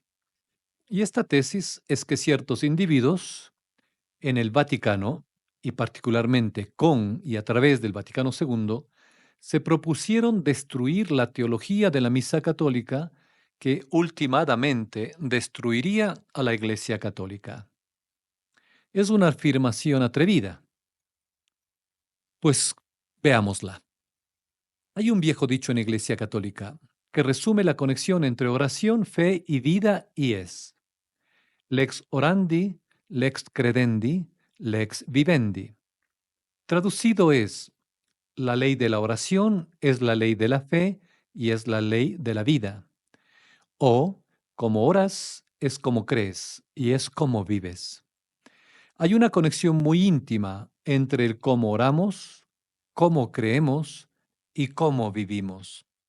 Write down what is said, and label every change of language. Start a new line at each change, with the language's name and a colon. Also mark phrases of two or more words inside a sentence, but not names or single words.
Spanish: Y esta tesis es que ciertos individuos en el Vaticano, y particularmente con y a través del Vaticano II, se propusieron destruir la teología de la Misa Católica que ultimadamente destruiría a la Iglesia Católica. Es una afirmación atrevida. Pues veámosla. Hay un viejo dicho en la Iglesia Católica que resume la conexión entre oración, fe y vida y es:
Latin: lex orandi, lex credendi, lex vivendi.
Spanish: Traducido es: la ley de la oración es la ley de la fe y es la ley de la vida. O, como oras, es como crees y es como vives. Hay una conexión muy íntima entre el cómo oramos, cómo creemos y cómo vivimos.